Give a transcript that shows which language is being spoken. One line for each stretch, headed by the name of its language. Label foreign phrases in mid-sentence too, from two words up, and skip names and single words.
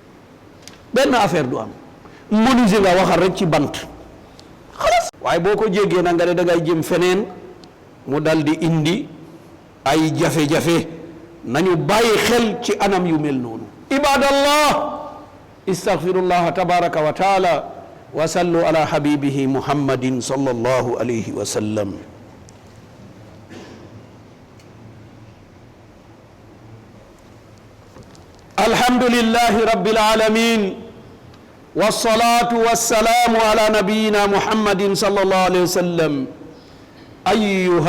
Wolof: menuisier nga waxal rek ci bant xalaas waaye boo ko jéggee nag nga ne da ngay jëm feneen mu dal di indi ay jafe-jafe nañu bàyyi xel ci anam yu mel noonu
Arabic: عباد الله أستغفر الله تبارك وتعالى وصلوا على حبيبه محمد صلى الله عليه وسلم الحمد لله رب العالمين والصلاة والسلام على نبينا محمد صلى الله عليه وسلم أيها